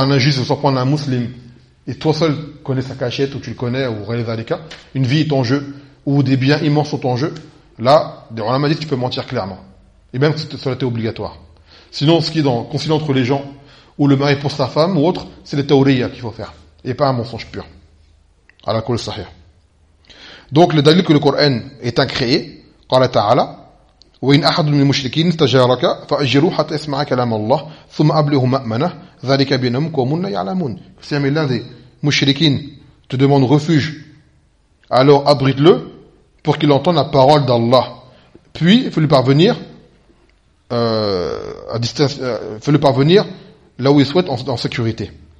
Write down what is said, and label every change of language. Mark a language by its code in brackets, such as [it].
[fr] Un injuste veut s'en prendre à un musulman et toi seul connais sa cachette ou tu le connais ou réalise les cas, une vie est en jeu ou des biens immenses sont en jeu. Là, on m'a dit que tu peux mentir clairement. Et même que cela était obligatoire. Sinon, ce qui est dans concilier entre les gens, ou le mari pour sa femme, ou autre, c'est le tawriya qu'il faut faire. Et pas un mensonge pur. À la qawl sahih. Donc, le dalil que le Coran est incréé, [ar] قال تعالى, وَإِنْ أَحَدٌ مِنْ مُشْرِكِينَ اسْتَجَارَكَ فَأَجِرُوا حَتَّى يَسْمَعَ كَلَامَ اللَّهِ ثُمَّ أَبْلِغْهُ مَأْمَنَهُ ذَلِكَ بَيْنَهُمْ قَوْمٌ لَا يَعْلَمُونَ. [fr] Si l'un des mouchriquins te demande refuge, alors abrite-le, pour qu'il entende la parole d'Allah. Puis, fais-le parvenir là où il souhaite en sécurité.